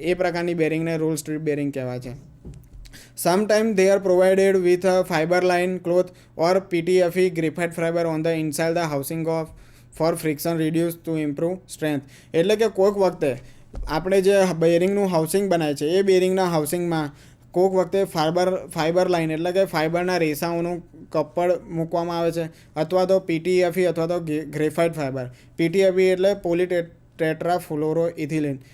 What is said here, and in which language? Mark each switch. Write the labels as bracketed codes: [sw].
[gu] એ પ્રકારની બેરિંગને role strip bearing કહેવાય છે. [en] Sometimes they are provided with a fiber line cloth or PTFE graphite fiber on the inside the housing for friction reduce to improve strength. [gu] એટલે કે કોઈક વખતે આપણે જે બેરિંગનું હાઉસિંગ બનાવે છે એ બેરિંગના હાઉસિંગમાં કોઈક વખતે ફાઈબર લાઇન એટલે કે ફાઈબરના રેસાઓનું કપડ મૂકવામાં આવે છે, અથવા તો પીટીએફઈ અથવા તો ગ્રેફાઇટ ફાઈબર. પીટીએફઈ એટલે પોલીટેટ્રાફ્લોરો ઇથિલિન.